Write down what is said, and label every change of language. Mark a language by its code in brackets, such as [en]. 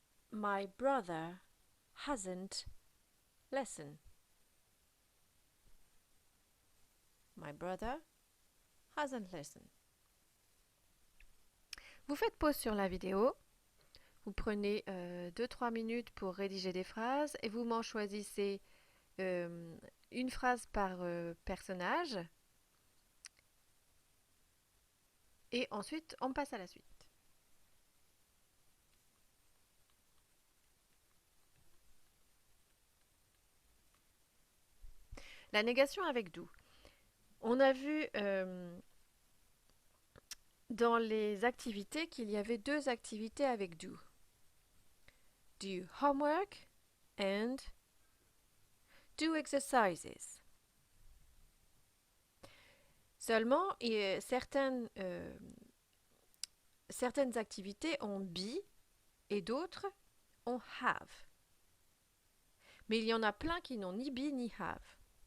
[en] My brother hasn't lesson. My brother hasn't lesson. [fr] Vous faites pause sur la vidéo. Vous prenez 2-3 minutes pour rédiger des phrases et vous m'en choisissez une phrase par personnage. Et ensuite, on passe à la suite. La négation avec do. On a vu dans les activités qu'il y avait 2 activités avec do. [en] Do homework and do exercises. [fr] Seulement, certaines activités ont be et d'autres ont have. Mais il y en a plein qui n'ont ni be ni have.